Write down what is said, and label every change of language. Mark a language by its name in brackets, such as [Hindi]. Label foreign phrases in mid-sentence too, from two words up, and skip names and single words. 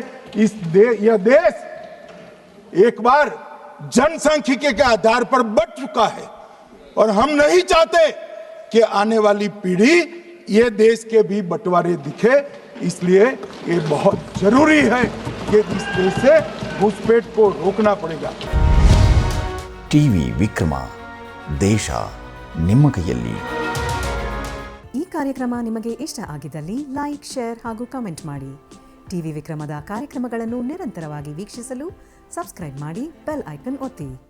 [Hindi] यह देश एक बार जनसांख्यिकी के आधार पर बट चुका है और हम नहीं चाहते कि आने वाली पीढ़ी ये देश के भी बंटवारे दिखे। इसलिए ये बहुत जरूरी है कि इस देश से घुसपैठ को रोकना पड़ेगा। [Kannada] ಟಿವಿ ವಿಕ್ರಮ, ದೇಶ ನಿಮ್ಮ ಕೈಯಲ್ಲಿ. ಈ ಕಾರ್ಯಕ್ರಮ ನಿಮಗೆ ಇಷ್ಟ ಆಗಿದ್ದಲ್ಲಿ ಲೈಕ್, ಶೇರ್ ಹಾಗೂ ಕಮೆಂಟ್ ಮಾಡಿ. ಟಿವಿ ವಿಕ್ರಮದ ಕಾರ್ಯಕ್ರಮಗಳನ್ನು ನಿರಂತರವಾಗಿ ವೀಕ್ಷಿಸಲು ಸಬ್ಸ್ಕ್ರೈಬ್ ಮಾಡಿ, ಬೆಲ್ ಐಕನ್ ಒತ್ತಿ.